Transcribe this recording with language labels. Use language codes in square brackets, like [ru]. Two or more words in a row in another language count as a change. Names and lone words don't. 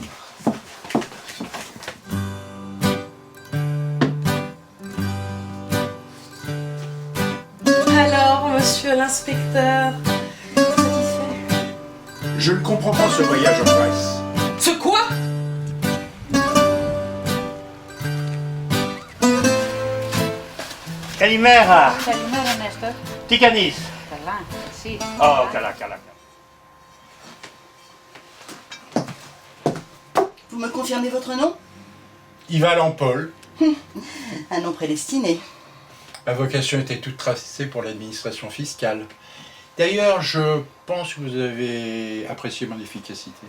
[fr] Alors, monsieur l'inspecteur, satisfait? Je ne comprends pas ce voyage en Grèce. Ce quoi? [el] Kalimera, Καλημέρα, Νέστορ. τι κάνεις? Καλά, εσύ. Καλά. [fr] Vous me confirmez votre nom? Yvan Lampol. Un nom prédestiné. Ma vocation était toute tracée pour l'administration fiscale. D'ailleurs, je pense que vous avez apprécié mon efficacité.